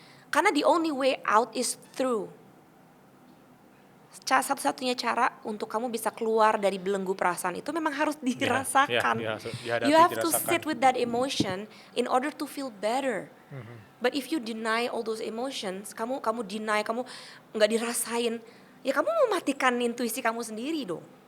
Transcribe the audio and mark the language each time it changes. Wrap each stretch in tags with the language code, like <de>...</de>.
<en>Karena the only way out is through.</en> <id>Satu-satunya cara untuk kamu bisa keluar dari belenggu perasaan itu memang harus dirasakan. Dihadapi,</id> <en>You have to</en> <id>dirasakan.</id> <en>sit with that emotion in order to feel better. But if you deny all those emotions,</en> <id>kamu deny, kamu nggak dirasain, ya kamu mematikan intuisi kamu sendiri dong.</id>